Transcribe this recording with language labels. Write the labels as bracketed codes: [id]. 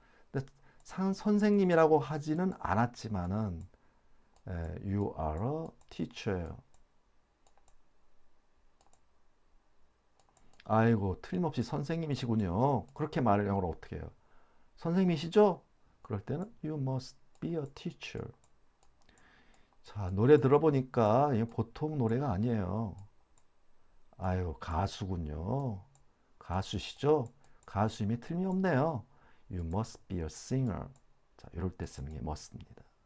[ko] 근데 선생님이라고 하지는 않았지만은 [en] You are a teacher. [ko] 아이고 틀림없이 선생님이시군요. 그렇게 말을 영어로 어떻게 해요? 선생님이시죠? 그럴 때는 [en] You must be a teacher. [ko] 자, 노래 들어보니까 이게 보통 노래가 아니에요. 아유, 가수군요. 가수시죠? 가수임이 틀림없네요. [en] You must be a singer. [ko] 자, 이럴 때 쓰는 게 must입니다.